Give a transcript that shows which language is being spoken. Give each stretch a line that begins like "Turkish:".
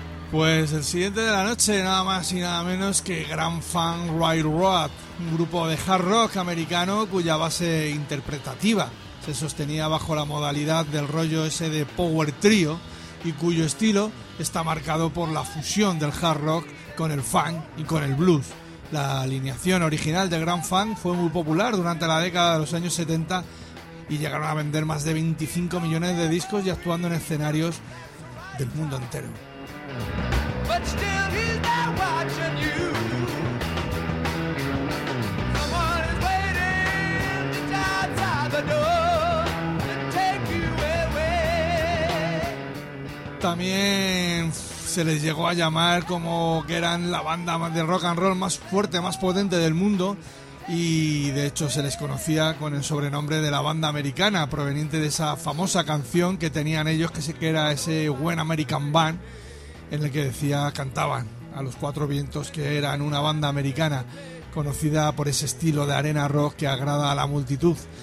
Spanish: Pues el siguiente de la noche, nada más y nada menos que Grand Funk Railroad, un grupo de hard rock americano cuya base interpretativa se sostenía bajo la modalidad del rollo ese de power trio y cuyo estilo está marcado por la fusión del hard rock con el funk y con el blues. La alineación original de Grand Funk fue muy popular durante la década de los años 70 y llegaron a vender más de 25 millones de discos y actuando en escenarios del mundo entero.
English: But still he's there watching you. Someone is waiting just outside the door to take you away.
Spanish: También se les llegó a llamar como que eran la banda de rock and roll más fuerte, más potente del mundo, y de hecho se les conocía con el sobrenombre de la banda americana, proveniente de esa famosa canción que tenían ellos, que era ese When American Band, en el que decía, cantaban a los cuatro vientos que eran una banda americana conocida por ese estilo de arena rock que agrada a la multitud.